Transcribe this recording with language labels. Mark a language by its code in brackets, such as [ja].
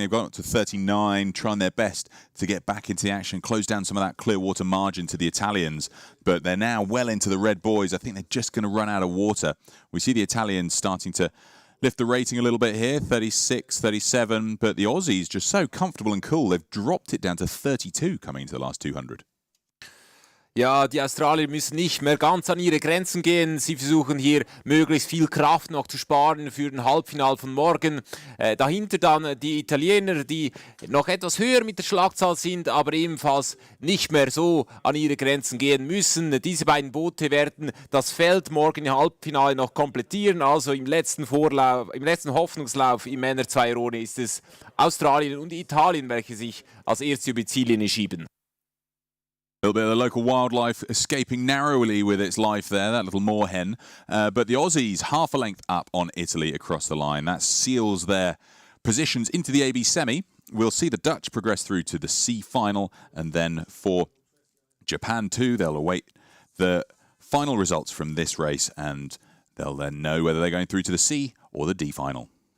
[en] They've gone up to 39, trying their best to get back into the action, close down some of that clear water margin to the Italians. But they're now well into the red buoys. I think they're just going to run out of water. We see the Italians starting to lift the rating a little bit here, 36, 37. But the Aussies just so comfortable and cool. They've dropped it down to 32 coming into the last 200. [de] Ja, die Australier müssen nicht mehr ganz an ihre Grenzen gehen. Sie versuchen hier möglichst viel Kraft noch zu sparen für den Halbfinal von morgen. Dahinter dann die Italiener, die noch etwas höher mit der Schlagzahl sind, aber ebenfalls nicht mehr so an ihre Grenzen gehen müssen. Diese beiden Boote werden das Feld morgen im Halbfinale noch komplettieren. Also im letzten Hoffnungslauf im Männer-Zweierrunde ist es Australien und Italien, welche sich als Erste über die Ziellinie schieben. [en] A little bit of the local wildlife escaping narrowly with its life there, that little moorhen. But the Aussies half a length up on Italy across the line. That seals their positions into the AB semi. We'll see the Dutch progress through to the C final, and then for Japan too, they'll await the final results from this race, and they'll then know whether they're going through to the C or the D final.